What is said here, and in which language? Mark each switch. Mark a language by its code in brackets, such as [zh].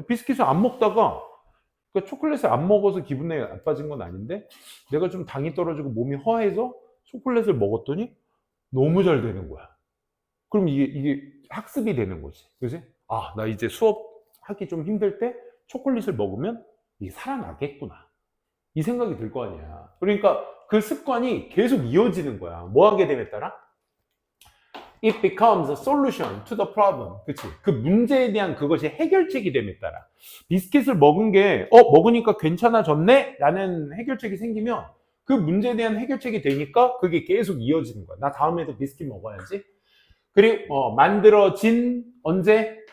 [ko] 비스킷을 안 먹다가 그러니까 초콜릿을 안 먹어서 기분이 나빠진 건 아닌데 내가 좀 당이 떨어지고 몸이 허해서 초콜릿을 먹었더니 너무 잘 되는 거야. 그럼 이게 학습이 되는 거지. 그지? 나 이제 수업하기 좀 힘들 때 초콜릿을 먹으면 이게 살아나겠구나. 이 생각이 들 거 아니야. 그러니까 그 습관이 계속 이어지는 거야. 뭐 하게 됨에 따라? [en] It becomes a solution to the problem. [ko] 그치? 그 문제에 대한 그것이 해결책이 됨에 따라. 비스킷을 먹은 게, 먹으니까 괜찮아졌네? 라는 해결책이 생기면 그 문제에 대한 해결책이 되니까 그게 계속 이어지는 거야. 나 다음에도 비스킷 먹어야지. 그리고, 만들어진, 언제?